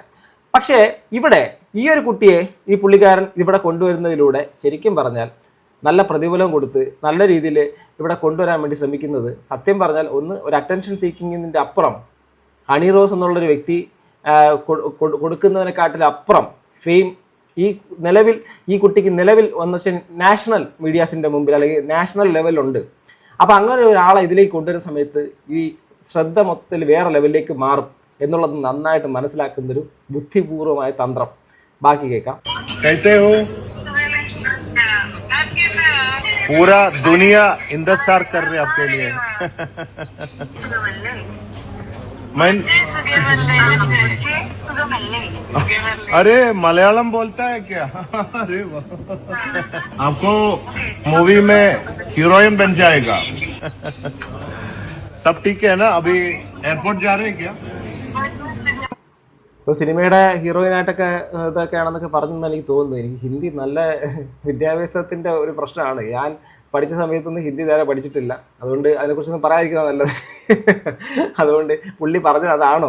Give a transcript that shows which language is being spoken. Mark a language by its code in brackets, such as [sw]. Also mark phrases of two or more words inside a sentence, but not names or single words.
[ml] പക്ഷേ ഇവിടെ ഈ ഒരു കുട്ടിയെ ഈ പുള്ളിക്കാരൻ ഇവിടെ കൊണ്ടുവരുന്നതിലൂടെ ശരിക്കും പറഞ്ഞാൽ നല്ല പ്രതിഫലം കൊടുത്ത് നല്ല രീതിയിൽ ഇവിടെ കൊണ്ടുവരാൻ വേണ്ടി ശ്രമിക്കുന്നത്, സത്യം പറഞ്ഞാൽ ഒരു [en] attention seeking [ml] അപ്പുറം ഹണി റോസ് എന്നുള്ളൊരു വ്യക്തി കൊടുക്കുന്നതിനെക്കാട്ടിലപ്പുറം ഫെയിം ഈ കുട്ടിക്ക് നിലവിൽ എന്ന് വെച്ചാൽ [en] national medias [ml] മുമ്പിൽ അല്ലെങ്കിൽ [en] national level. [ml] അപ്പോൾ അങ്ങനെ ഒരാളെ ഇതിലേക്ക് കൊണ്ടുവരുന്ന സമയത്ത് ഈ ശ്രദ്ധ മൊത്തത്തിൽ വേറെ ലെവലിലേക്ക് മാറും എന്നുള്ളത് നന്നായിട്ട് മനസ്സിലാക്കുന്നൊരു ബുദ്ധിപൂർവമായ തന്ത്രം. ബാക്കി കേൾക്കാം. [hi] पूरा दुनिया इंतजार कर रही है आपके लिए. मैं अरे मलयालम बोलता है क्या? अरे आपको मूवी में हीरोइन बन जाएगा. सब ठीक है ना? अभी एयरपोर्ट जा रहे हैं क्या? [ml] ഇപ്പോൾ സിനിമയുടെ ഹീറോയിനായിട്ടൊക്കെ ഇതൊക്കെയാണെന്നൊക്കെ പറഞ്ഞെന്ന് എനിക്ക് തോന്നുന്നു. എനിക്ക് ഹിന്ദി നല്ല വിദ്യാഭ്യാസത്തിൻ്റെ ഒരു പ്രശ്നമാണ്. ഞാൻ പഠിച്ച സമയത്തൊന്നും ഹിന്ദി നേരെ പഠിച്ചിട്ടില്ല. അതുകൊണ്ട് അതിനെക്കുറിച്ചൊന്നും പറയാതിരിക്കുന്നത് നല്ലത്. അതുകൊണ്ട് പുള്ളി പറഞ്ഞത് അതാണോ?